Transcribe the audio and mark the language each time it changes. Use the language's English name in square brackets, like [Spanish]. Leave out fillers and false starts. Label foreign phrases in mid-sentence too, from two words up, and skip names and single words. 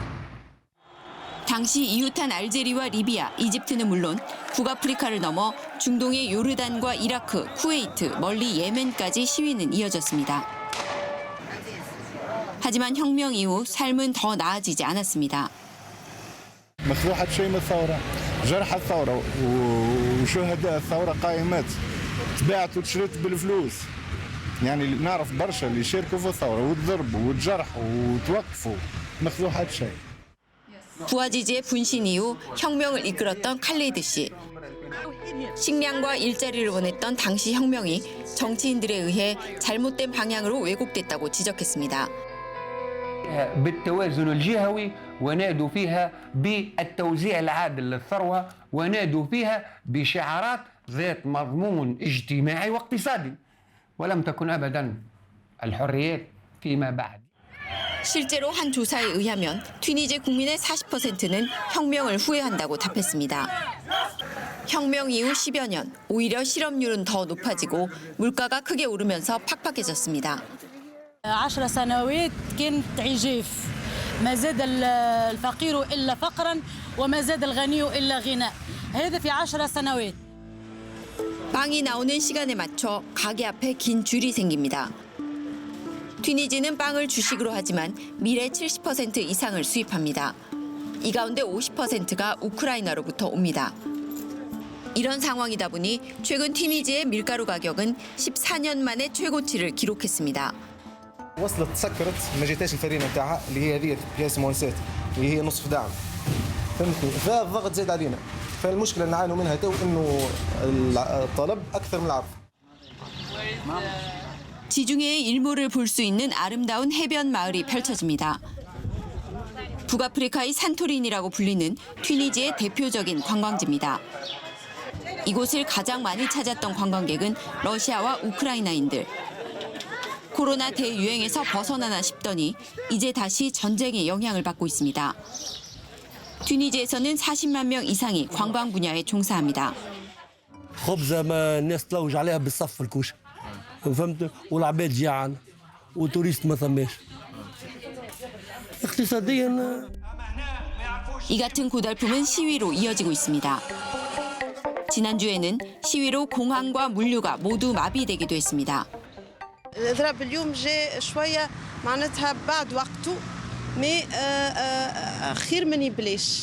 [Korean] 당시 이웃한 알제리와 리비아, 이집트는 물론 북아프리카를 넘어 중동의 요르단과 이라크, 쿠웨이트, 멀리 예멘까지 시위는 이어졌습니다. 하지만 혁명 이후 삶은 더 나아지지 않았습니다. [Arabic] مصلحة شيء من الثورة، جرح الثورة وشهداء الثورة قائمات تباعت وتشريت بالفلوس، يعني نعرف برشا اللي شاركوا في الثورة وتضربوا وتجرحوا وتوقفوا مصلحة شيء. [Korean] 부아지지의 분신 이후 혁명을 이끌었던 칼리드 씨. 식량과 일자리를 원했던 당시 혁명이 정치인들에 의해 잘못된 방향으로 왜곡됐다고 지적했습니다. [Arabic] بالتوازن الجهوي ونادوا فيها بالتوزيع العادل للثروة ونادوا فيها بشعارات ذات مضمون اجتماعي واقتصادي ولم تكن أبدا الحريات فيما بعد. [Korean] 실제로 한 조사에 의하면 튀니지 국민의 40%는 혁명을 후회한다고 답했습니다. 혁명 이후 10여 년, 오히려 실업률은 더 높아지고 물가가 크게 오르면서 팍팍해졌습니다. [Arabic] 10 سنوات كانت عجاف ما زاد الفقير إلا فقرا وما زاد الغني إلا غناء هذا في 10 سنوات. [Korean] 빵이 나오는 시간에 맞춰 가게 앞에 긴 줄이 생깁니다. 튀니지는 빵을 주식으로 하지만 밀의 70% 이상을 수입합니다. 이 가운데 50%가 우크라이나로부터 옵니다. 이런 상황이다 보니 최근 튀니지의 밀가루 가격은 14년 만에 최고치를 기록했습니다. [Arabic] وصلت سكرت ما جيتاش الفرينه نتاعها اللي هي هذه بياس مونسات اللي هي نصف دعم فهمتني فالضغط زاد علينا فالمشكله اللي نعانوا منها تو انه الطلب اكثر من العرض. [Korean] 지중해의 일몰을 볼 수 있는 아름다운 해변 마을이 펼쳐집니다. 북아프리카의 산토리니라고 불리는 튀니지의 대표적인 관광지입니다. 이곳을 가장 많이 찾았던 관광객은 러시아와 우크라이나인들. 코로나 대유행에서 벗어나나 싶더니 이제 다시 전쟁의 영향을 받고 있습니다. 튀니지에서는 40만 명 이상이 관광 분야에 종사합니다. [Arabic] خبزة ما الناس تلوج عليها بالصف الكوشه فهمت والعباد جيعان وتوريست ما ثماش اقتصاديا [Korean] 이 같은 고달픔은 시위로 이어지고 있습니다. 지난주에는 시위로 공항과 물류가 모두 마비되기도 했습니다. [Arabic] الاضراب اليوم جاء شويه معناتها بعد وقته مي خير من يبلاش.